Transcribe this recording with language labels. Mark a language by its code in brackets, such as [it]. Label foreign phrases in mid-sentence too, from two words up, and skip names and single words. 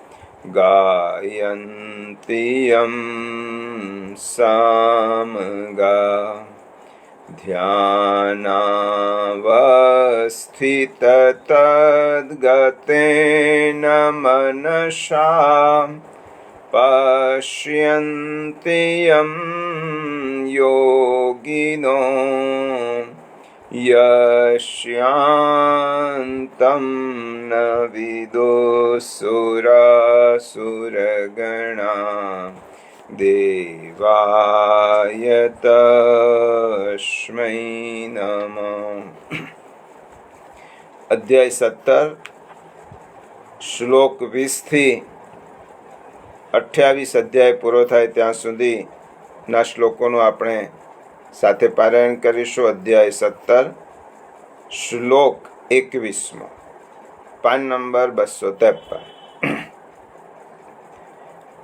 [sa] गायन्ति यं सामगा ध्यानावस्थिततद्गतेन मनसा पश्यन्ति यं योगिनो यस्यान्तं न विदुसुरासुरगणा देवाय तस्मै नमः। [gu] अध्याय 17 શ્લોક 20 થી 28 અધ્યાય પૂરો થાય ત્યાં સુધીના શ્લોકોનું આપણે સાથે પારાયણ કરીશું। અધ્યાય 17 શ્લોક 21 પાન નંબર 253।